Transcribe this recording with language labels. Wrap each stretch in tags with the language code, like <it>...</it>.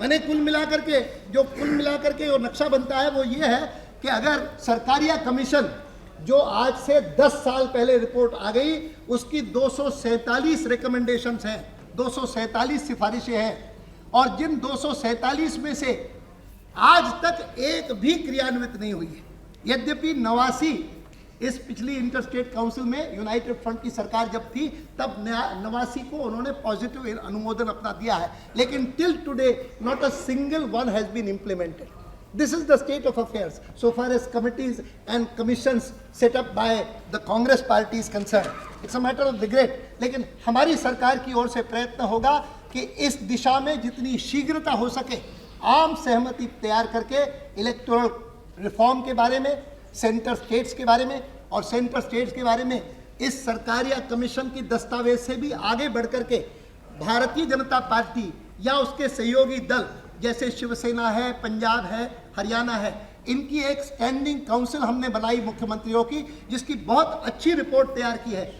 <hi>मैंने कुल मिलाकर के जो नक्शा बनता है वो ये है कि अगर सरकार या कमीशन, जो आज से 10 साल पहले रिपोर्ट आ गई, उसकी 247 रिकमेंडेशंस हैं, 247 सिफारिशें हैं, और जिन 247 में से आज तक एक भी क्रियान्वित नहीं हुई है। यद्यपि 89 इस पिछली इंटरस्टेट काउंसिल में यूनाइटेड फ्रंट की सरकार जब थी तब 89 को उन्होंने पॉजिटिव अनुमोदन अपना दिया है, लेकिन</hi> <en>Till today not a single one has been implemented. This is the state of affairs so far as committees and commissions set up by the Congress party is concerned. It's a matter of regret.</en> <hi>लेकिन हमारी सरकार की ओर से प्रयत्न होगा कि इस दिशा में जितनी शीघ्रता हो सके आम सहमति तैयार करके इलेक्टोरल रिफॉर्म के बारे में, सेंटर स्टेट्स के बारे में, और सेंटर स्टेट्स के बारे में इस सरकार या कमीशन की दस्तावेज से भी आगे बढ़ करके भारतीय जनता पार्टी या उसके सहयोगी दल जैसे शिवसेना है, पंजाब है, हरियाणा है, इनकी एक स्टैंडिंग काउंसिल हमने बनाई मुख्यमंत्रियों की, जिसकी बहुत अच्छी रिपोर्ट तैयार की है।</hi>